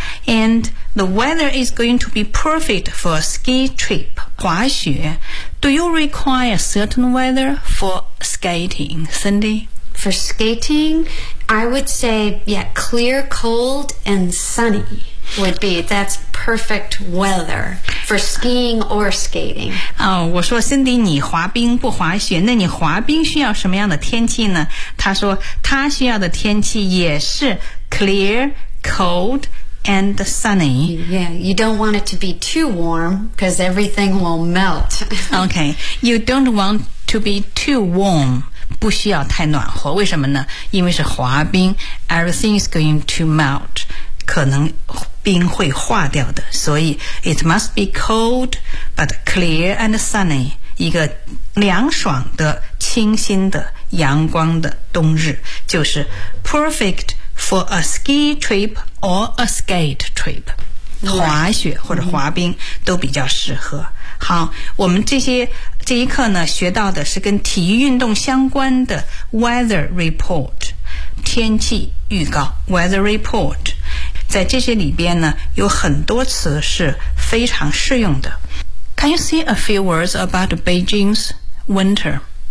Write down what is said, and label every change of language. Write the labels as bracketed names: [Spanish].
[English] And the weather is going to be perfect for a ski trip, 滑雪. Do you require a certain weather for skating, Cindy? For skating, I would say, yeah, clear, cold, and sunny would be, that's perfect weather for skiing or skating. [Chinese] 我说 Cindy, 你滑冰不滑雪，那你滑冰需要什么样的天气呢？他说他需要的天气也是 [English] clear, cold, and sunny. Yeah, you don't want it to be too warm because everything will melt. Okay, you don't want to be too warm. [Chinese] 不需要太暖和，为什么呢？因为是滑冰 ， [English] everything is going to melt， [Chinese] 可能冰会化掉的，所以 [English] it must be cold but clear and sunny， [Chinese] 一个凉爽的、清新的、阳光的冬日，就是 [English] perfect for a ski trip or a skate trip， [Chinese] 滑雪或者滑冰都比较适合。好，我们这一课呢，学到的是跟体育运动相关的 weather report， 天气预告 weather report。在这些里边呢，有很多词是非常适用的。 [English] Can you say a few words about Beijing's winter?